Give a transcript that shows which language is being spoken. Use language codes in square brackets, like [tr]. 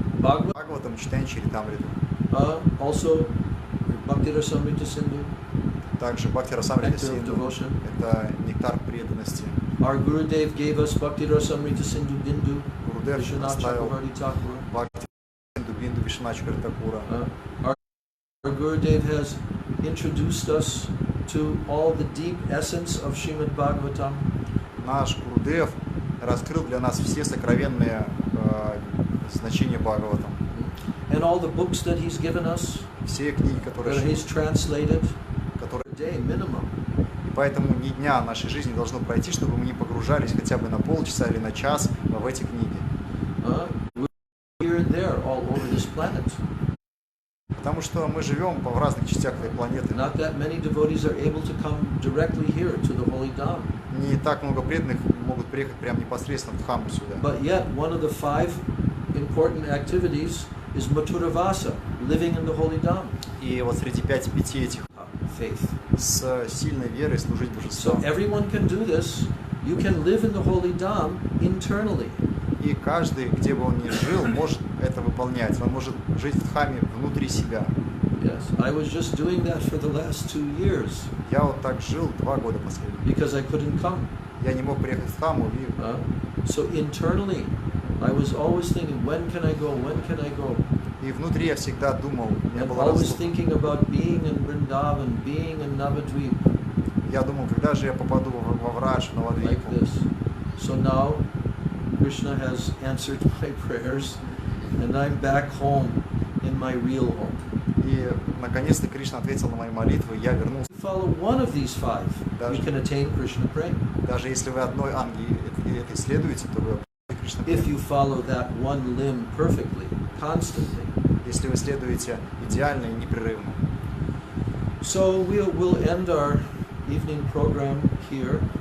[ru] Бхагаватам, читание Чаритамриту. [en] Also, Bhakti Rasamrita Sindhu. [ru] Также Бхакти Расамрита [en] Nectar of [ru] Синду. [en] devotion. [ru] Это нектар преданности. [en] Our Gurudev gave us Bhakti Rasamrita Sindhu Bindu. [ru] Гурудев [en] Vishwanath [ru] оставил [en] Chakravarti Thakur. [ru] Бхакти Синду Бинду Вишванатха Тхакура. [en] Our Gurudev has introduced us to all the deep essence of Śrīmad Bhagavatam. [ru] Наш Гурудев раскрыл для нас все сокровенные значения Бхагаватам. [en] And all the books that he's given us, [ru] Все книги, которые [en] that he's translated, [ru] которые... [en] a day minimum. [ru] И поэтому ни дня нашей жизни должно пройти, чтобы мы не погружались хотя бы на полчаса или на час в эти книги. [en] We're here and there all over this planet. [ru] Потому что мы живем в разных частях этой планеты. [en] Not that many devotees are able to come directly here to the holy Dham. [ru] Не так много преданных могут приехать прямо непосредственно в Дхамму сюда. [en] But yet, one of the 5 important activities is Mathuravasa, living in the holy Dham. [ru] И вот среди 5 этих [en] Faith. [ru] с сильной верой служить божеству. [en] So everyone can do this. You can live in the holy Dham internally. [ru] И каждый, где бы он ни жил, может это выполнять. Он может жить в Дхамме внутри себя. [en] Yes, I was just doing that for the last 2 years [ru] Я вот так жил 2 года последних. [en] because I couldn't come. [ru] Я не мог приехать в Дхамму. [en] So internally, I was always thinking, when can I go? When can I go? [ru] И внутри я всегда думал, у меня [en] And [ru] была [en] always [ru] разлука. [en] thinking about being in Vrindavan, being in Navadvipа, [ru] Я думал, когда же я попаду во Врадж, в [en] like [ru] Навадвипу. [en] this. So now, Krishna has answered my prayers, and I'm back home in my real home. [ru] И наконец-то Кришна ответил на мои молитвы, и я вернулся. [en] If you follow one of these 5, you can attain Krishna prema. [ru] Даже если вы одной анги этой следуете, то вы Кришна [en] If [ru] према. [en] you follow that one limb perfectly, constantly. [ru] Если вы следуете идеально и непрерывно. [en] So we'll end our evening program here.